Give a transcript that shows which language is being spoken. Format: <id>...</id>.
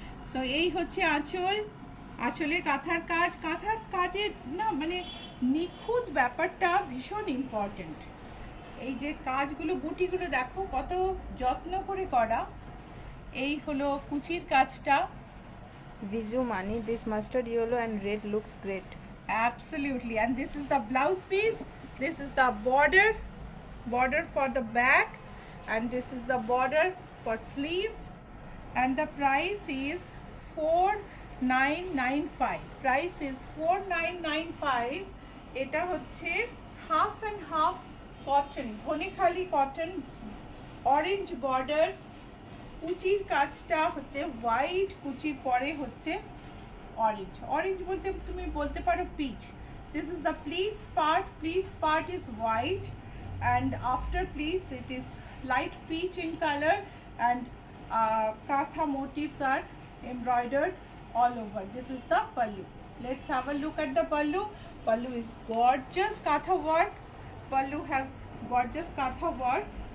<bn>So এই হচ্ছে আঁচল, আঁচলে কাঁথার কাজ, কাঁথার কাজের না মানে নিখুঁত ব্যাপারটা ভীষণ ইম্পর্টেন্ট। এই যে কাজগুলো বুটিগুলো দেখো কত যত্ন করে করা। এই হলো কুচির কাজটা।</bn> <en>Biju Mani this mustard yellow and red looks great. Absolutely, and this is the blouse piece, this is the border for the back, and this is the border for sleeves, and the price is 4995. Price is 4995.</en> <bn>এটা হচ্ছে</bn> <en>half and half cotton,</en> <bn>Dhanekhali cotton, orange border, কুচির কাজটা হচ্ছে white, কুচির পরে হচ্ছে orange. Orange বলতে তুমি বলতে পারো pitch.</bn> <en>This is the pleats part, pleats part is white and after pleats it is light peach in colour and katha motifs are embroidered all over. This is the pallu. Let's have a look at the pallu. Pallu is gorgeous katha work. Pallu has gorgeous katha work.</en>